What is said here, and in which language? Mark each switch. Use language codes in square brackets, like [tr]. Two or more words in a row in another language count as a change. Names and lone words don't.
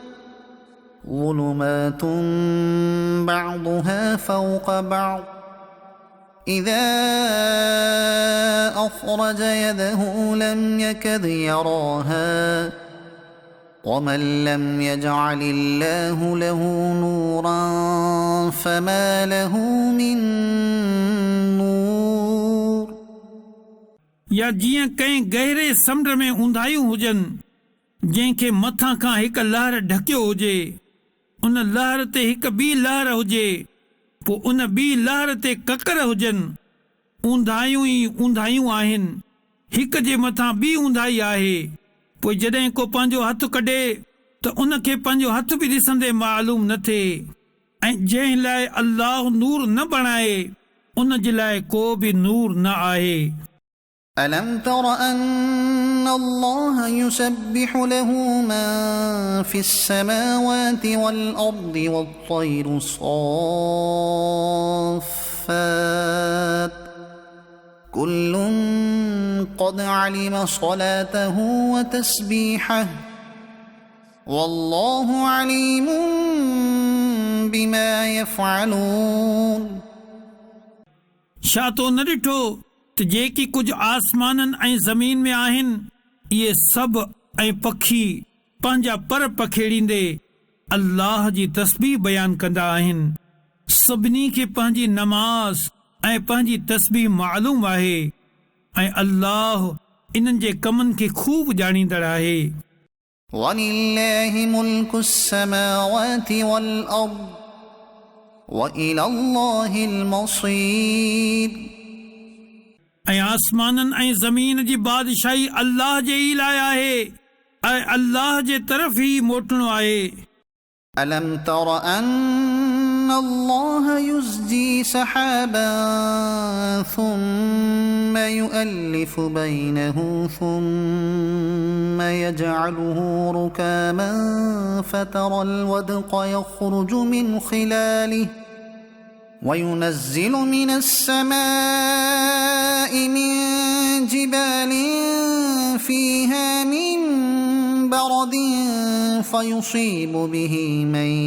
[ar] ظلمات بعضها فوق بعض إذا أخرج يده لم يكد يراها ومن لم يجعل الله له نورا فما له من نور। [sd] या जीअं कंहिं गहरे समुंड में ऊंधायूं हुजनि जंहिंखे मथां खां हिकु लहर ढकियो हुजे, उन लहर ते हिकु ॿी लहर हुजे, पोइ उन ॿी लहर ते ककर हुजनि। ऊंधायूं ई ऊंधायूं आहिनि, हिक जे मथां ॿी ऊंधाई आहे। पोइ जॾहिं को पंहिंजो हथु कढे त उन खे पंहिंजो हथु बि ॾिसंदे मालूम न थिए, ऐं जंहिं लाइ अल्लाह नूर न बणाए उन जे लाइ को बि नूर न आहे। [ar] ألم تر أن الله يسبح له من في السماوات والأرض والطير صافات كل قد علم صلاته وتسبيحه والله عليم بما يفعلون। [sd] छा तो न ॾिठो त जेकी कुझु आसमाननि ऐं ज़मीन में आहिनि इहे सभु ऐं पखी पंहिंजा पर पखेड़ींदे अल्लाह जी तस्बीह बयान कंदा आहिनि। सभिनी खे पंहिंजी नमाज़ ऐं पंहिंजी तस्बीह मालूम आहे ऐं अल्लाह इन्हनि जे कमनि खे खूब ॼाणींदड़ आहे। [ar] وَلِلَّهِ مُلْكُ السَّمَاوَاتِ وَالْأَرْضِ وَإِلَى اللَّهِ الْمَصِيرُ। [sd] ऐं आसमाननि ऐं ज़मीन जी बादशाही अल्लाह जे ई लाइ आहे ऐं अल्लाह जे तरफ़ ई मोटणो आहे। [ar] أَلَمْ تَرَ أَنَّ اللَّهَ يُزْجِي سَحَابًا ثُمَّ يُؤَلِّفُ بَيْنَهُ ثُمَّ يَجْعَلُهُ رُكَامًا فَتَرَى الْوَدْقَ يَخْرُجُ مِنْ خِلَالِهِ وَيُنَزِّلُ مِنَ السَّمَاءِ مِنْ جِبَالٍ فِيهَا مِنْ بَرَدٍ فيصيب به من